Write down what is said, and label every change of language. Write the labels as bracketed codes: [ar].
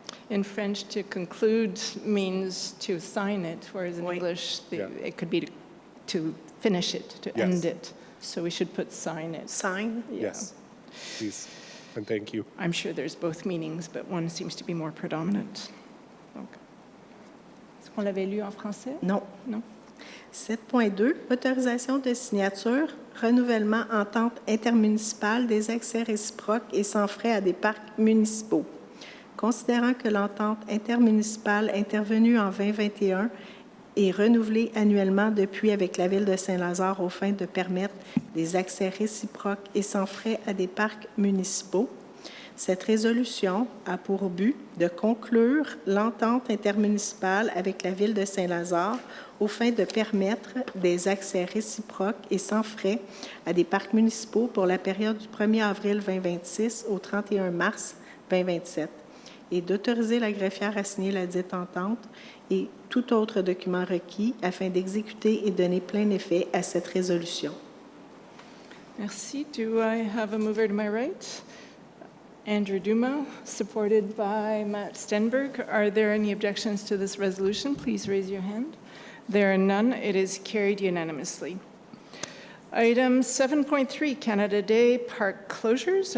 [en] In French, to conclude means to sign it, whereas in [fr] Oui. [en] English, Yeah. it could be to finish it, to Yes. end it. So we should put sign it. Sign. Yeah. Yes, please, and thank you. I'm sure there's both meanings, but one seems to be more predominant. [fr] Donc, est-ce qu'on l'avait lu en français? Non. Non. 7.2, autorisation de signature, renouvellement entente intermunicipale des accès réciproques et sans frais à des parcs municipaux. Considérant que l'entente intermunicipale intervenue en 2021 est renouvelée annuellement depuis avec la Ville de Saint-Lazare aux fins de permettre des accès réciproques et sans frais à des parcs municipaux, cette résolution a pour but de conclure l'entente intermunicipale avec la Ville de Saint-Lazare aux fins de permettre des accès réciproques et sans frais à des parcs municipaux pour la période du 1er avril 2026 au 31 mars 2027 et d'autoriser la greffière à signer la dite entente et tout autre document requis afin d'exécuter et donner plein effet à cette résolution. Merci. [en] Do I have a mover to my right? Andrew Duma, supported by Matt Stenberg. Are there any objections to this resolution? Please raise your hand. There are none. It is carried unanimously. Item 7.3, Canada Day park closures.